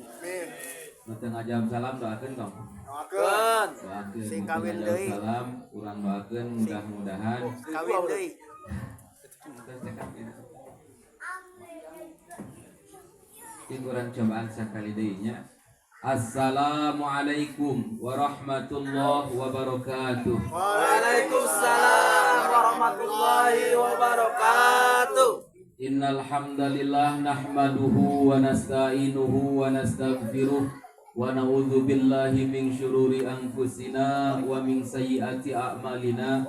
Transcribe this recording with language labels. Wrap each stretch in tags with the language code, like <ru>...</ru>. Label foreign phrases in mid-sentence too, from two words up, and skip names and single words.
<su>Nu teu ngajawab salam doakeun dong. Doakeun. Sing Nu teu kawin ngajawab deui. salam urang doakeun mudah-mudahan Kawin deui. Kurang cobaan sakali deui nya.</su> <ar>السلام عليكم ورحمة الله وبركاته. وعليكم السلام ورحمة الله وبركاته. إن الحمد لله نحمده ونستعينه ونستغفره ونعوذ بالله من شرور أنفسنا ومن سيئات أعمالنا.</ar>